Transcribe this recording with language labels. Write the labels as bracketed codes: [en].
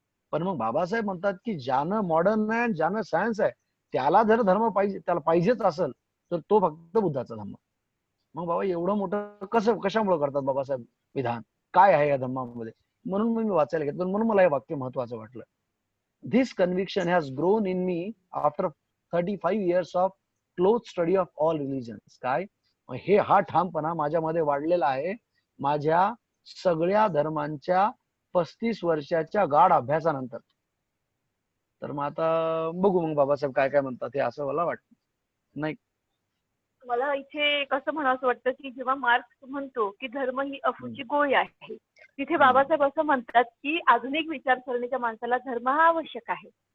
[mr] पण मग बाबासाहेब म्हणतात की ज्यानं मॉडर्न आहे, ज्यानं सायन्स आहे, त्याला जर धर्म पाहिजे, त्याला पाहिजेच असेल, तर तो फक्त बुद्धाचा धर्म. मग बाबा एवढं मोठं कशामुळे करतात बाबासाहेब विधान, काय आहे या धर्मामध्ये? म्हणून मी वाचायला घेतलं, म्हणून मला हे वाक्य महत्वाचं वाटलं. [en] This conviction has grown in me after 35 years of close study of all religions. [mr] काय हे, हा ठामपणा माझ्यामध्ये वाढलेला आहे माझ्या सगळ्या धर्मांच्या 35 वर्षाच्या गाढ अभ्यासानंतर. तर मग आता बघू मग बाबासाहेब काय काय म्हणतात हे, असं मला वाटतं. नाही, मला इथे कसं म्हणावं वाटतं की जेव्हा मार्क्स म्हणतो की धर्म ही अफूची गोळी आहे, तिथे बाबासाहेब असं म्हणतात की आधुनिक विचारसरणीच्या माणसाला धर्म हा आवश्यक आहे.